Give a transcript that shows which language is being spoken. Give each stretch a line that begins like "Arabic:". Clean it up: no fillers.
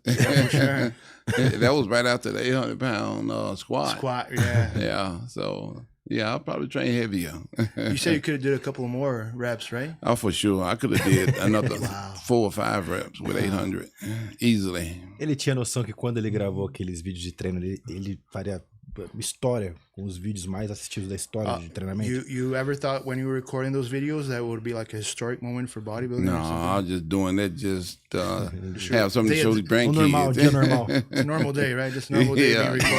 English: Yeah, for sure. That was right after the 800-pound squat. Squat, yeah. Yeah, so yeah, I'll probably train heavier. You said you could have did a couple more reps, right? Oh, for sure. I could have did another 4 or 5 reps with 800 easily.
Portuguese: Ele tinha noção que quando ele gravou aqueles vídeos de treino, ele faria história com os vídeos mais assistidos da história de treinamento?
English: You ever thought when you were recording those videos that would be like a historic moment for bodybuilding? No, I was just doing that have something to show the grandkids.
Portuguese: Normal, dia normal.
English: It's a normal day, right? Just a normal day being recorded.